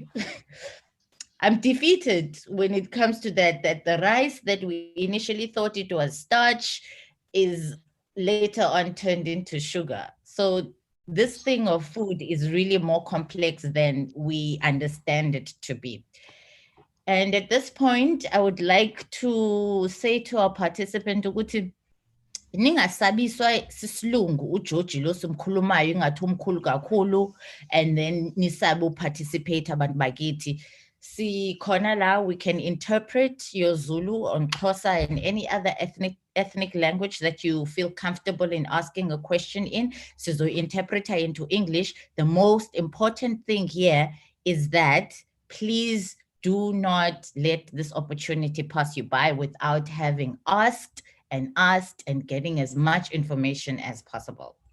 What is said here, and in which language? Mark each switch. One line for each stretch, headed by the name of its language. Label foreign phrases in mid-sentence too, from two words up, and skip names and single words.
English: I'm defeated when it comes to that the rice that we initially thought it was starch is later on turned into sugar. So this thing of food is really more complex than we understand it to be. And at this point, I would like to say to our participant,
Zulu: ningasabiswa sisilungu uJoji lo simkhulumayo ingathi umkhulu kakhulu,
English: and then
Zulu: nisabe participate abantu bakithi. Sikhona la,
English: we can interpret your Zulu on Xhosa and any other ethnic language that you feel comfortable in asking a question in. So the interpreter into English. The most important thing here is that please do not let this opportunity pass you by without having asked and getting as much information as possible.